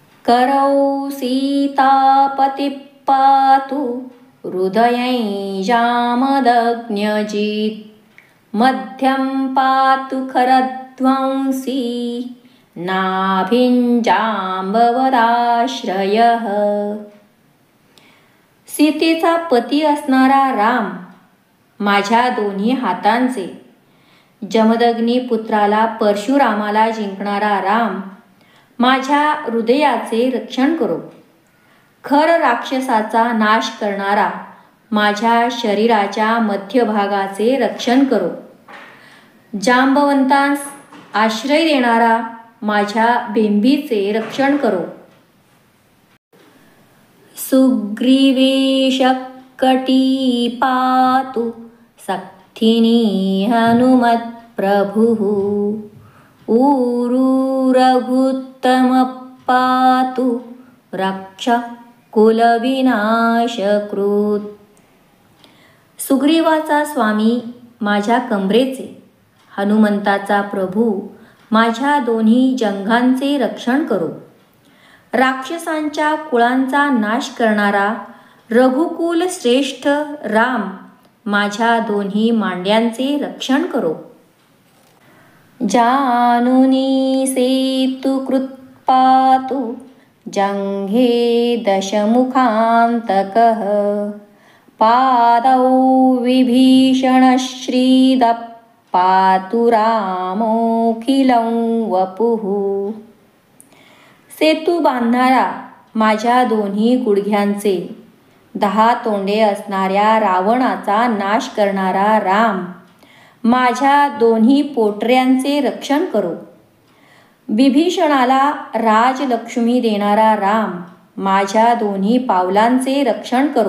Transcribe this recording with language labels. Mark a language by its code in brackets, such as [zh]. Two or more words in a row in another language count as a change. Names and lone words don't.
[sa] करौ सीतापति पातु हृदयै जामदग्न्यजित् मध्यं पातु खरध्वंसी नाभिंजाम्बवदाश्रयः। [mr] सीतेचा पती असणारा राम, माझ्या दोन्ही हातांचे, जमदग्नी पुत्राला परशुरामाला जिंकणारा राम, माझ्या हृदयाचे रक्षण करो। खर राक्षसाचा नाश करणारा, माझ्या शरीराच्या मध्यभागाचे रक्षण करो। जांबवंतांस आश्रय देणारा, माझ्या बिंबीचे रक्षण करो। [sa] सुग्रीवेशकटी पातु सक्थिनी हनुमत्प्रभुः ऊरू रघुत्तम पातु रक्ष कुलविनाशकृत्। [mr] सुग्रीवाचा स्वामी माझ्या कमरेचे, हनुमंताचा प्रभू माझ्या दोन्ही जंघांचे रक्षण करो। राक्षसांच्या कुळांचा नाश करणारा, रघुकुल श्रेष्ठ राम, माझ्या दोन्ही मांड्यांचे रक्षण करो। [sa] जानुनी सेतुकृत पातु जंघे दशमुखान्तकः पादौ विभीषणश्रीदः पातु रामोऽखिलं वपुः। [mr] सेतू बांधणारा, माझ्या दोन्ही गुडघ्यांचे, 10 तोंडे असणाऱ्या रावणाचा नाश करणारा राम, माझ्या दोन्ही पोटऱ्यांचे रक्षण करो। विभीषणाला राजलक्ष्मी देणारा राम, माझ्या दोन्ही पावलांचे रक्षण करो।